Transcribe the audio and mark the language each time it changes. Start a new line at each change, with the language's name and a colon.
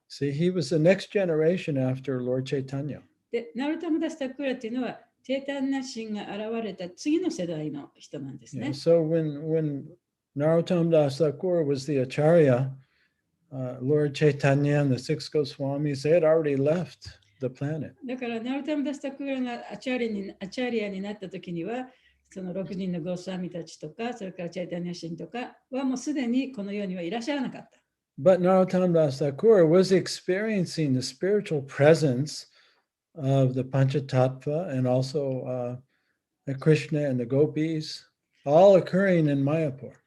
English: see, he was the next generation after Lord Chaitanya.
Japanese: でナロタマダスタクーラっていうのはチェイタニア神が現れた次の世代の人なんです
English: Yeah,
Japanese: ね。
English: so when Narottam Das Thakur was the Acharya, Lord Chaitanya and the six Goswamis, they had already left the planet.
Japanese: だからナロタマダスタクーラがアチャリアになった時には、その6人のゴースワミたちとか、それからチェイタニア神とかはもうすでにこの世にはいらっしゃらなかった。
English: But Narottam Das Thakur was experiencing the spiritual presence of the Panchatattva and also Krishna and the gopis, all occurring in Mayapur.